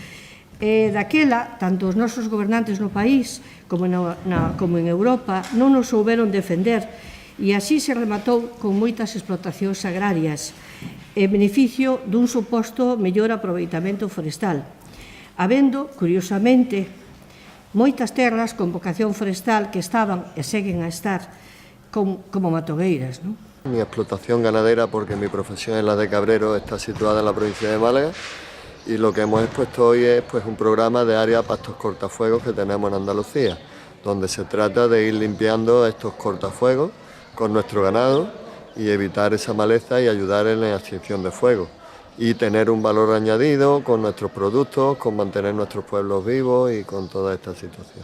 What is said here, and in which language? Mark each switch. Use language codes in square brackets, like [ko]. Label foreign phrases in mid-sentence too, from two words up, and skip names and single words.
[gl] Daquela, tanto os nosos gobernantes no país como en Europa non nos souberon defender, e así se rematou con moitas explotacións agrarias en beneficio dun suposto mellor aproveitamento forestal, habendo, curiosamente, moitas terras con vocación forestal que estaban e seguen a estar como matogueiras, non? [es] Mi explotación ganadera, porque mi profesión es la de cabrero, está situada en la provincia de Málaga, y lo que hemos expuesto hoy es un programa de área pastos cortafuegos que tenemos en Andalucía, donde se trata de ir limpiando estos cortafuegos con nuestro ganado y evitar esa maleza y ayudar en la extinción de fuego, y tener un valor añadido con nuestros productos, con mantener nuestros pueblos vivos y con toda esta situación.